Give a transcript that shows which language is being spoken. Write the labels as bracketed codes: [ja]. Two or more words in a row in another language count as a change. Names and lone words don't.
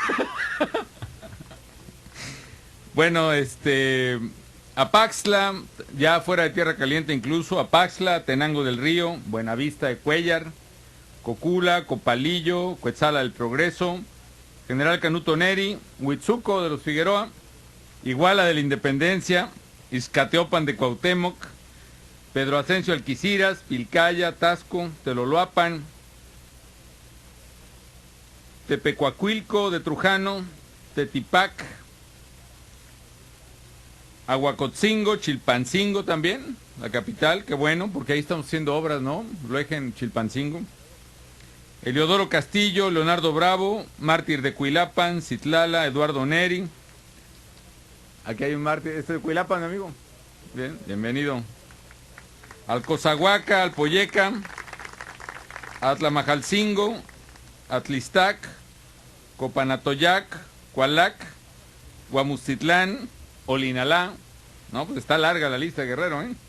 [es] Bueno, Apaxla, ya fuera de Tierra Caliente incluso, Apaxla, Tenango del Río, Buenavista de Cuellar, Cocula, Copalillo, Cuetzala del Progreso, General Canuto Neri, Huitzuco de los Figueroa, Iguala de la Independencia, Izcateopan de Cuauhtémoc, Pedro Ascencio Alquiciras, Pilcaya, Tasco, Teloloapan, Tepecuacuilco de Trujano, Tetipac, Aguacotzingo, Chilpancingo también, la capital, qué bueno, porque ahí estamos haciendo obras, ¿no? Luegen, Chilpancingo. Eliodoro Castillo, Leonardo Bravo, Mártir de Cuilapan, Citlala, Eduardo Neri. Aquí hay un mártir, ¿este de Cuilapan, mi amigo? Bien, bienvenido. Alcozahuaca, Alpoyeca, Atlamajalcingo, Atlistac, Copanatoyac, Cualac, Guamustitlán, Olinalá, no, pues está larga la lista, Guerrero, ¿eh?